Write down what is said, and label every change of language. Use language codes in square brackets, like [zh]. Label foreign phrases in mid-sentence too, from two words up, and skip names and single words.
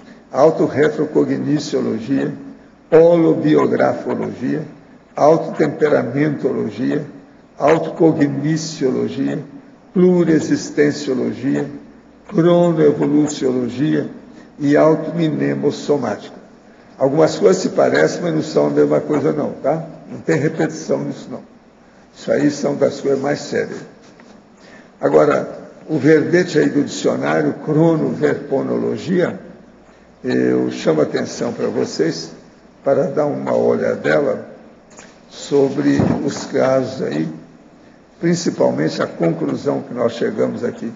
[pt] autorretrocogniciologia, holobiografologia, autotemperamentologia, autocogniciologia, pluriexistenciologia, cronoevoluciologia e automnemosomática. Algumas coisas se parecem, mas não são a mesma coisa não, tá? Não tem repetição nisso não. Isso aí são das coisas mais sérias. Agora, o verbete aí do dicionário, cronoverponologia, eu chamo a atenção para vocês, para dar uma olhadela sobre os casos aí, principalmente a conclusão que nós chegamos aqui.